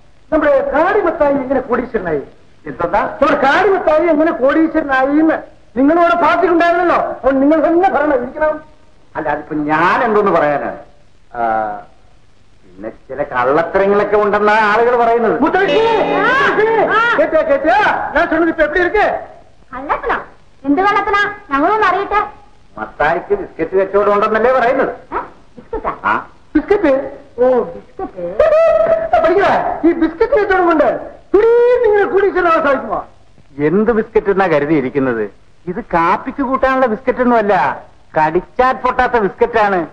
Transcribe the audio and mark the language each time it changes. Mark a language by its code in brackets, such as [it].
[ml] നമ്മുടെ കാടിമത്തായി എങ്ങനെ കോടീശ്വരനായി? എന്താ നമ്മുടെ കാടിമത്തായി എങ്ങനെ കോടീശ്വരനായി എന്ന് നിങ്ങളോട് പാർട്ടിക്കുണ്ടായിരുന്നല്ലോ. അപ്പോൾ നിങ്ങൾ തന്നെ ഭരണം ഇരിക്കണം. അല്ല, അതിപ്പോ ഞാൻ എന്തോന്ന് പറയാനാണ്. പിന്നെ ചില കള്ളത്തരങ്ങളൊക്കെ ഉണ്ടെന്നാ ആളുകൾ പറയുന്നത്. കേട്ടിയാ ഞാൻ [ta] சொன்னது இப்ப எப்படி இருக்கு? [ml] കള്ളത്തിനാ? എന്ത് കള്ളത്തിനാ? ഞങ്ങളൊന്നും അറിയട്ടെ. മത്തായിക്ക് ബിസ്ക്കറ്റ് കച്ചവടം ഉണ്ടെന്നല്ലേ പറയുന്നത്. ബിസ്ക്കറ്റാ? ആ ബിസ്ക്കറ്റ്? ഓ ബിസ്ക്കറ്റ്. പഠിക്കണ ഈ ബിസ്ക്കറ്റ് കച്ചവടം കൊണ്ട് നിങ്ങൾ കോടീശ്വരനാവാൻ സാധിക്കുമോ? എന്ത് ബിസ്ക്കറ്റ് എന്നാ കരുതിയിരിക്കുന്നത്? ഇത് കാപ്പിക്ക് കൂട്ടാനുള്ള ബിസ്ക്കറ്റ് ഒന്നുമല്ല, കടിച്ചാൽ പൊട്ടാത്ത ബിസ്ക്കറ്റാണ്.